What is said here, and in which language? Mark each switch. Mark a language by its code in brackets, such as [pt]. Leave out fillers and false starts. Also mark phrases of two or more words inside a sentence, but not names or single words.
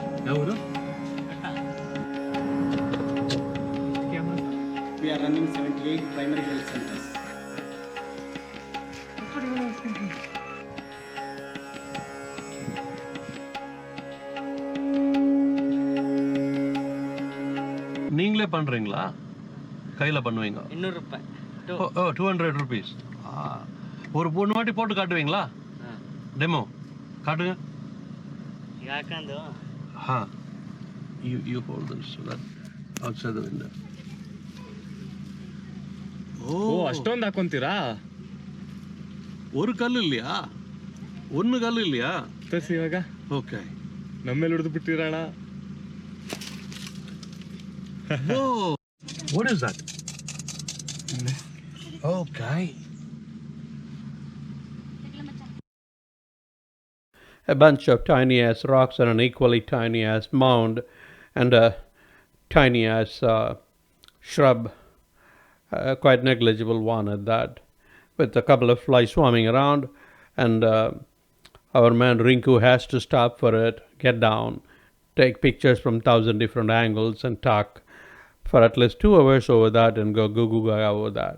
[kn] ಯಾವರು? [en] We are running 78 primary health centers. [ta] நீங்களே பண்றீங்களா? கையில பண்ணுவீங்க? 200 ரூபாய். 200 rupees. ஒரு பொண்ணு வாட்டி போட்டு காட்டுவீங்களா? டெமோ காட்டுங்க. [kn] ಯಾಕಂದು [en] you hold this so that outside the window. [kn] ಅಷ್ಟೊಂದು ಹಾಕೊಂತೀರಾ? [ta] ஒரு கல் இல்லையா? ಒಂದು கல் இல்லையா? [kn] ತೋರಿಸಿ ಇವಾಗ. ಓಕೆ. ನಮ್ಮೇಲೆ ಹಿಡಿದು ಬಿಟ್ಟಿರೋಣ. [en] Whoa! What is that? Okay. A bunch of tiny ass rocks and an equally tiny ass mound and a tiny ass shrub, quite negligible one at that, with a couple of flies swarming around, and our man Rinku has to stop for it, get down, take pictures from 1,000 different angles and talk for at least 2 hours over that and go goo goo gaga over that.